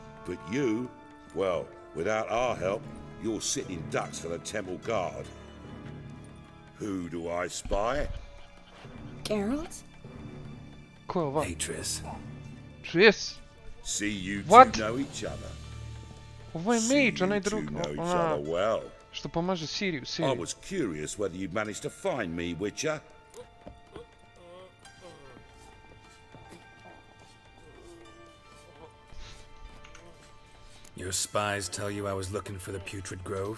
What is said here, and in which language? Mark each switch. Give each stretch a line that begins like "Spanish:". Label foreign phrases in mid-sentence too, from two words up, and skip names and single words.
English: But you, well, without our help, you're sitting ducks for the temple guard. Who do I spy? Geralt? Cool, hey, Triss. Triss? See, you two What? know each other.
Serbian: Ovo je mage, onaj
English: You
Serbian: drug.
English: know each other well.
Serbian: Što pomaže Siriju,
English: I
Serbian: Siriju.
English: was curious whether you'd managed to find me, Witcher. Your spies tell you I was looking for the Putrid Grove?